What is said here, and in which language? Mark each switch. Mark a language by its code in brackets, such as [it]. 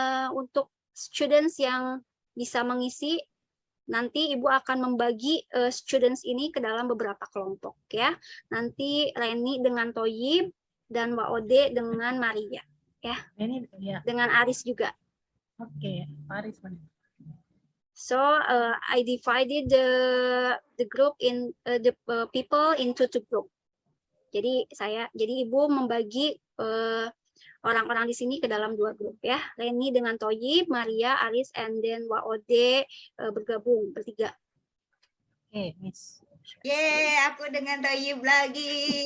[id] Untuk students yang bisa mengisi, nanti Ibu akan membagi students ini ke dalam beberapa kelompok ya. Nanti Reni dengan Toyib dan Mbak Ode dengan Maria ya. Ini ya. Dengan Aris juga. [en] Okay, Paris man. So I divided the group in the people into 2 group. [id] Jadi ibu membagi orang-orang di sini ke dalam 2 grup ya. Leni dengan Toyib, Maria, Aris, and then Waode bergabung bertiga. [en] Okay, Miss. [id] Yeay, aku dengan Toyib lagi.